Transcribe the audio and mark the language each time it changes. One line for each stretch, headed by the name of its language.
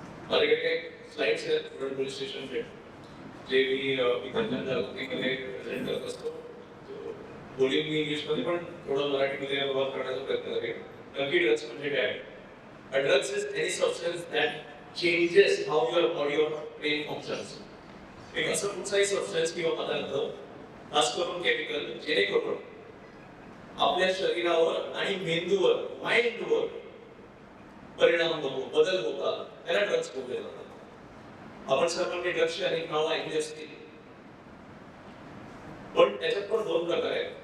Marathi: माझ्याकडे स्लाइड्स आहेत पोलीस स्टेशनचे. जे मी जनजागृतीमध्ये प्रेझेंट करत असतो. बोलीन मी इंग्लिशमध्ये पण थोडं मराठीमध्ये अनुवाद करण्याचा प्रयत्न करेन. नक्की ड्रग्स म्हणजे काय?
English: A drugs is any substance that changes how your body or brain functions.
Marathi: एक असं कुठचाही सबस्टन्स किंवा पदार्थ, खास करून केमिकल, जेणेकरून आपल्या शरीरावर आणि मेंदूवर, माइंडवर परिणाम होतो, बदल होतात, त्याला ड्रग्स बोलले जातात. आपण सर्वांनी ड्रग्सची अनेक नावं ऐकली असतील, पण त्याच्यात पण दोन प्रकार आहेत.